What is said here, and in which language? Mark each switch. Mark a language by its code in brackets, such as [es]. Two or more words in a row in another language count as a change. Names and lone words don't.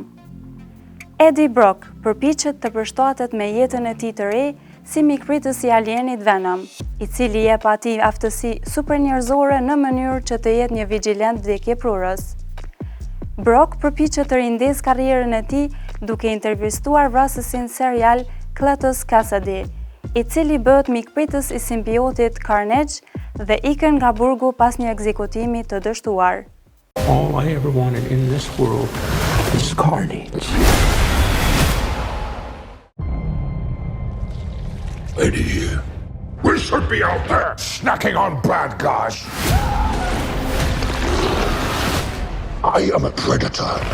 [sq] Eddie Brock përpiqet të përshtatet me jetën e tij të re si mikpritës i alienit Venom, i cili jep atij aftësi supernjerëzore në mënyrë që të jetë një vigjilent vdekjeprurës. Brock përpiqet të rindes karrierën e tij duke intervistuar vrasësin serial Cletus Cassidy, i cili bëhet mikpritës i simbiotit Carnage dhe ikën nga burgu pas një ekzekutimi të dështuar. [en] All I ever wanted in this world is carnage. Lady here. We should be out there snacking on bad guys. I am a predator.